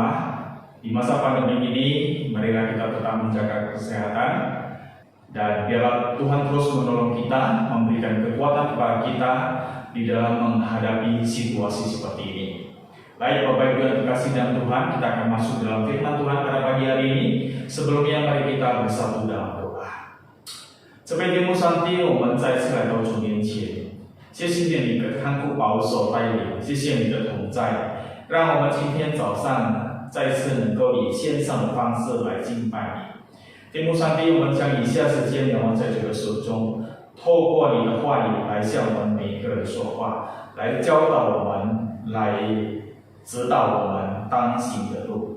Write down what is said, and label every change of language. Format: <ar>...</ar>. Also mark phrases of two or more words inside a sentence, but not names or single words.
<id>Di masa pandemi ini, marilah kita tetap menjaga kesehatan, dan biarlah Tuhan terus menolong kita, memberikan kekuatan kepada kita di dalam menghadapi situasi seperti ini. Baik Bapak Ibu yang terkasih dalam Tuhan, kita akan masuk dalam firman Tuhan pada pagi hari ini. Sebelumnya mari kita bersatu dalam doa.</id> <zh>这位天父上帝，我们再次来到主面前，谢谢你的看顾保守带领，谢谢你的同在，让我们今天早上再次能够以线上的方式来敬拜你。天父上帝，我们将以下时间仰望在主的手中，透过你的话语来向我们每一个人说话，来教导我们，来指导我们当行的路。</zh>